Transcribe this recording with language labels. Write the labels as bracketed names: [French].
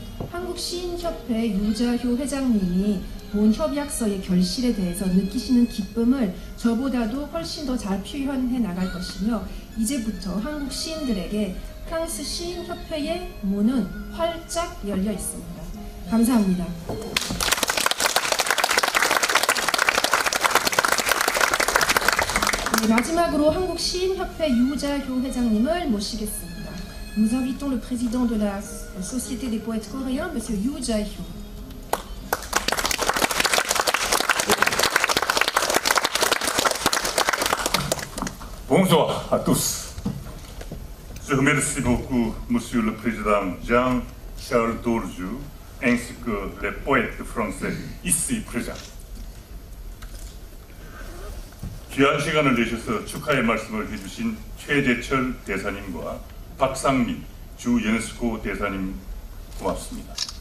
[Korean] 한국시인협회 유자효 회장님이 본 협약서의 결실에 대해서 느끼시는 기쁨을 저보다도 훨씬 더 잘 표현해 나갈 것이며 이제부터 한국 시인들에게 프랑스 시인협회의 문은 활짝 열려 있습니다. 감사합니다. 네, 마지막으로 한국 시인협회 유자효 회장님을 모시겠습니다. [French] Nous invitons le président de la Société des poètes coréens, Monsieur Yoo Jae-hyo. Bonjour à tous. Je remercie beaucoup Monsieur le Président Jean-Charles Dorju ainsi que les poètes français ici présents. [Korean] 귀한 시간을 내셔서 축하의 말씀을 해주신 최재철 대사님과 박상민 주 유네스코 대사님 고맙습니다.